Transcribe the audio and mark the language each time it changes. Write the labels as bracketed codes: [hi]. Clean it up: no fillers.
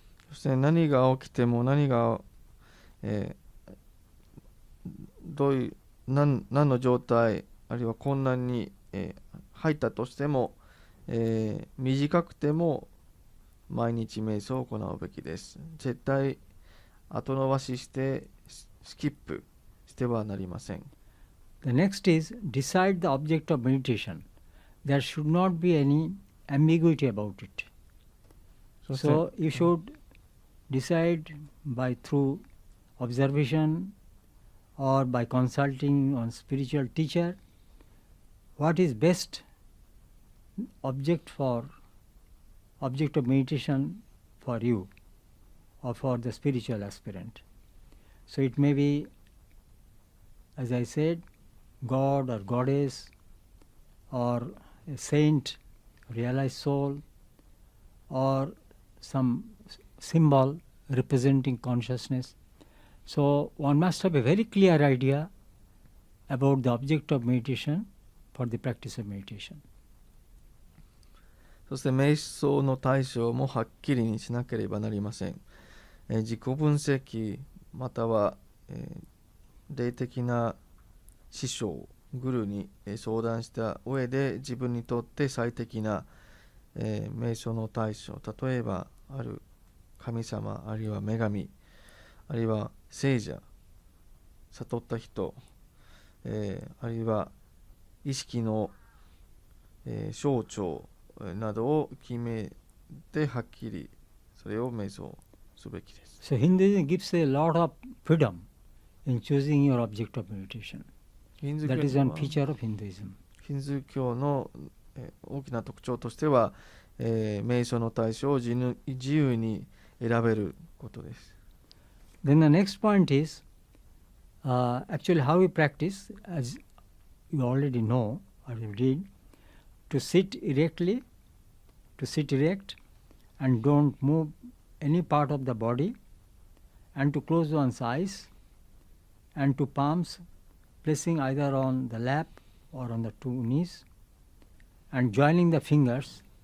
[ja] そして何が起きても何が、どういう何の状態あるいは困難に、入ったとしても、短くても毎日瞑想を行うべきです。絶対後延ばししてスキップしてはなりません。 [en] The next is decide the object of meditation. There should not be any ambiguity about it. So you should decide by through observation or by consulting on spiritual teacher what is best object of meditation for you or for the spiritual aspirant. So it may be, as I said, God or goddess or a saint, realized soul, or some symbol representing consciousness. So one must have a very clear idea about the object of meditation for the practice of meditation. [ja] そして瞑想の対象もはっきりにしなければなりません。自己分析または、霊的な師匠グルに相談した上で自分にとって最適な、瞑想の対象、例えばある神様あるいは女神あるいは聖者、悟った人、あるいは意識の、象徴などを決めてはっきりそれを瞑想すべきです。 [en] So Hinduism gives a lot of freedom in choosing your object of meditation. That is one feature of Hinduism. [ja] ヒンズー教の、大きな特徴としては、瞑想の対象を自由に選べることです。 [en] Then the next point is actually how we practice, as you already know or you did, to sit erectly, to sit erect and don't move any part of the body, and to close one's eyes, and to palms placing either on the lap or on the two knees, and joining the fingers.